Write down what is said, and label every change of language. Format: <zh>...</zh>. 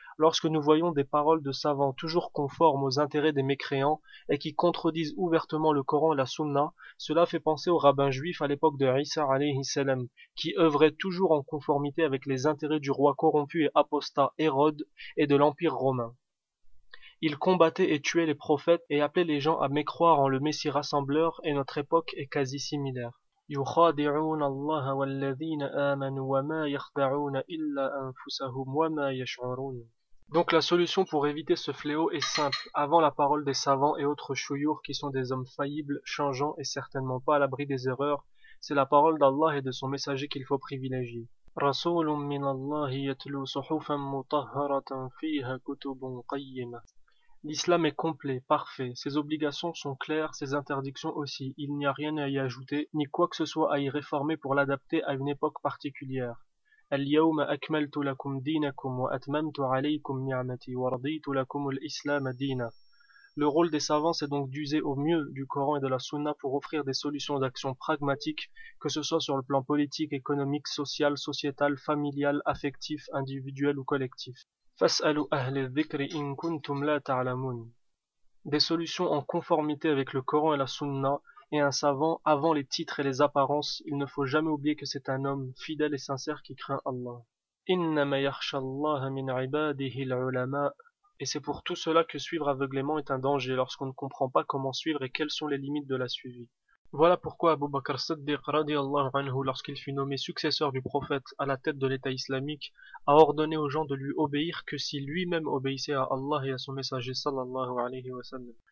<fr>Lorsque nous voyons des paroles de savants toujours conformes aux intérêts des mécréants et qui contredisent ouvertement le Coran et la Sunna, cela fait penser aux rabbins juifs à l'époque de Isa alayhi salam, qui œuvraient toujours en conformité avec les intérêts du roi corrompu et apostat Hérode et de l'Empire romain. Ils combattaient et tuaient les prophètes et appelaient les gens à mécroire en le Messie rassembleur et notre époque est quasi similaire.</fr> <ar>يخادعون الله والذين آمنوا وما يخدعون إلا أنفسهم وما يشعرون.</ar> <fr>Donc la solution pour éviter ce fléau est simple, avant la parole des savants et autres chouyours qui sont des hommes faillibles, changeants et certainement pas à l'abri des erreurs, c'est la parole d'Allah et de son messager qu'il faut privilégier.</fr> <ar>رسول من الله يتلو صحفا مطهرة فيها كتب قيمة.</ar> <fr>L'islam est complet, parfait, ses obligations sont claires, ses interdictions aussi, il n'y a rien à y ajouter, ni quoi que ce soit à y réformer pour l'adapter à une époque particulière.</fr> <ar>اليوم أكملت لكم دينكم وأتممت عليكم نعمتي ورضيت لكم الإسلام دينا.</ar> <fr>Le rôle des savants c'est donc d'user au mieux du Coran et de la Sunna pour offrir des solutions d'action pragmatiques, que ce soit sur le plan politique, économique, social, sociétal, familial, affectif, individuel ou collectif.</fr> <ar>فاسألوا أهل الذكر إن كنتم لا تعلمون.</ar> <fr>Des solutions en conformité avec le Coran et la Sunna, et un savant, avant les titres et les apparences, il ne faut jamais oublier que c'est un homme fidèle et sincère qui craint Allah.</fr> <ar>إنما يخشى الله من عباده العلماء.</ar> <fr>Et c'est pour tout cela que suivre aveuglément est un danger lorsqu'on ne comprend pas comment suivre et quelles sont les limites de la suivie. Voilà pourquoi Abu Bakr Siddiq radiyallahu anhu, lorsqu'il fut nommé successeur du prophète à la tête de l'État islamique, a ordonné aux gens de lui obéir que si lui-même obéissait à Allah et à son messager sallallahu alayhi wa sallam.</fr>